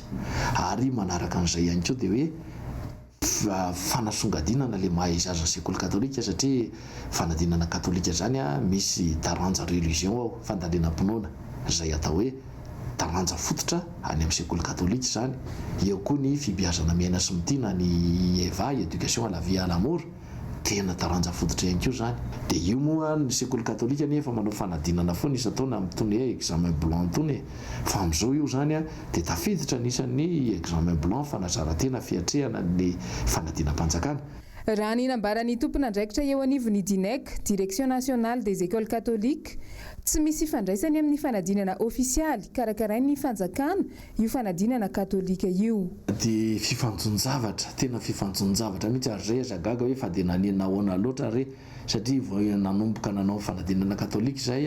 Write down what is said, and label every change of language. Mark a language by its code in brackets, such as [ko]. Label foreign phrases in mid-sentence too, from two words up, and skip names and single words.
[mg] Ary manaraka an'izay ihany koa dia hoe fanasongadinana le maha izaza sekoly katolika satria fanadinana katolika zany misy taranja religion ao fandalinam-pinoana izay atao hoe taranja fototra any amin'ny sekoly katolika zany. Eo koa ny fibiazana miaina sy mitiana ny EVA [fr] éducation à la vie à l'amour [mg] tena taranja fototra ihany koa zany. Dia io moa ny sekoly katolika nefa manao fanadinana foana isan-taona amin'itony hoe [fr] examen blanc [mg] tony fa amin'izao io zany dia tafiditra anisan'ny [fr] examen blanc [mg] fanazarantena fiatrehana ny fanadinam-panjakana. Raha ny nambaran'ny tompon'andraikitra eo anivon'ny DINEC, [fr] Direction nationale des écoles catholiques, [mg] tsy misy fandraisany amin'ny fanadinana ofisialy karakarain'ny fanjakana io fanadinana katolika io. Dia fifanjonjavatra, tena fifanjonjavatra mihitsy ary zay azagaga hoe fa dia nanina ahoana loatra ary satria vao nanomboka nanao fanadinana katolika zay